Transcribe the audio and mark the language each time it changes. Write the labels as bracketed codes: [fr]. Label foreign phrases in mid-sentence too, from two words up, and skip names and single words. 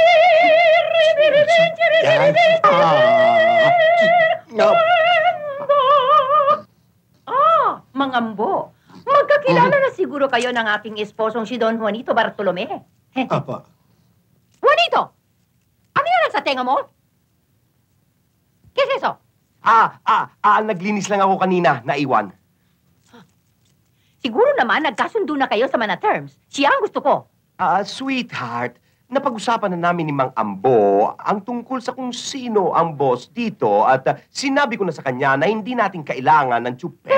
[tl] Mang Ambo, magkakilala na siguro kayo ng aking esposong si Don Juanito Bartolome. Apa. Juanito! Ano yan sa tenga mo? [es] ¿Qué es eso? [tl] Naglinis lang ako kanina, naiwan. Siguro naman nagkasundo na kayo sa mga terms. Siya ang gusto ko. Sweetheart, napag-usapan na namin ni Mang Ambo ang tungkol sa kung sino ang boss dito at sinabi ko na sa kanya na hindi natin kailangan ng tsuper.